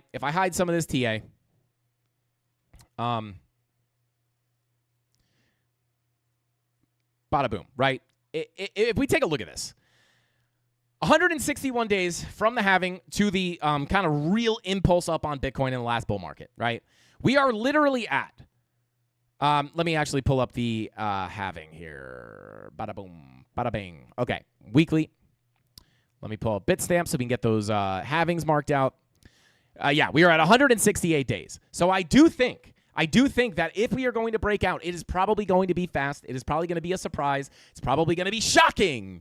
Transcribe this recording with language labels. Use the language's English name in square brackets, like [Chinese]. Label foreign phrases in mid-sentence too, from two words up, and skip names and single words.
[English] If I hide some of this TA, bada boom, right? If we take a look at this, 161 days from the halving to the kind of real impulse up on Bitcoin in the last bull market, right? We are literally at, let me actually pull up the halving here. Bada boom, bada bing. Okay, weekly. Let me pull up Bitstamp so we can get those halvings marked out. Yeah, we are at 168 days. So I do think that if we are going to break out, it is probably going to be fast. It is probably going to be a surprise. It's probably going to be shocking.